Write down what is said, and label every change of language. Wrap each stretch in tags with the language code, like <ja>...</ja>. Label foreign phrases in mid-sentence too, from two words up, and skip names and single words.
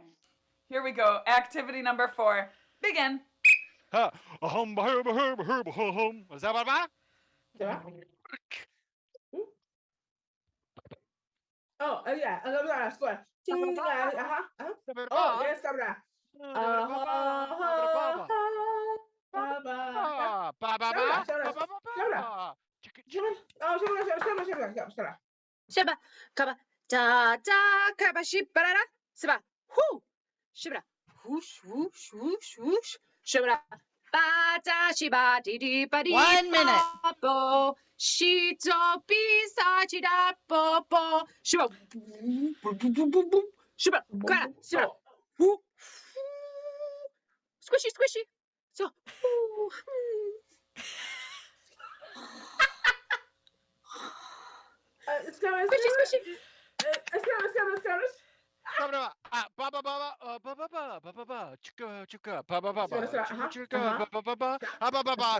<en>Here we go. Activity number 4. Begin. Was that what about? Yeah. Oh, yeah. I swear. Oh, yes, come down. Shaba, kaba, da, da, kaba, shibara, saba, whoo, shibara, whoosh, whoosh, whoosh, whoosh, shibara, ba, da, shiba, di, di, ba, di, 1 minute. bo, shito, bisa, chida, bo, bo, shiba, boom, boom, boom, boom, boom, boom, shiba, kara, shiba, whoo, squishy, squishy, so, whoo, squishy, squishy.</en>